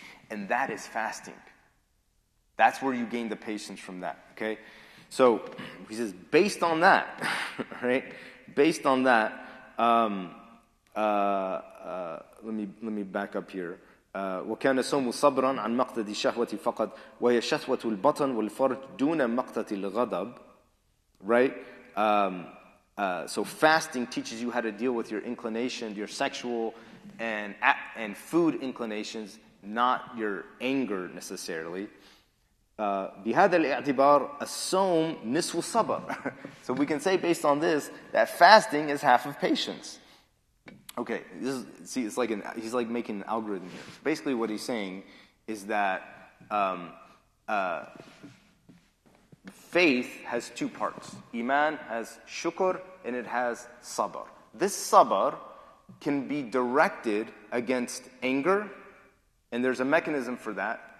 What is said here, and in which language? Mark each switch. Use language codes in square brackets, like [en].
[en] And that is fasting. That's where you gain the patience from that. Okay, so he says based on that, right? Based on that, let me back up here. [ar] وكان صوم صبرا عن مقتضي الشهوة فقط وهي شهوة البطن والفرج دون مقتضي الغضب, right? [en] So fasting teaches you how to deal with your inclination, your sexual and food inclinations, not your anger necessarily. [ar] بهذا الاعتبار الصوم نصف الصبر. [en] So we can say based on this that fasting is half of patience. Okay, it's like he's like making an algorithm here. Basically, what he's saying is that faith has two parts. Iman has shukr and it has sabr. This sabr can be directed against anger, and there's a mechanism for that.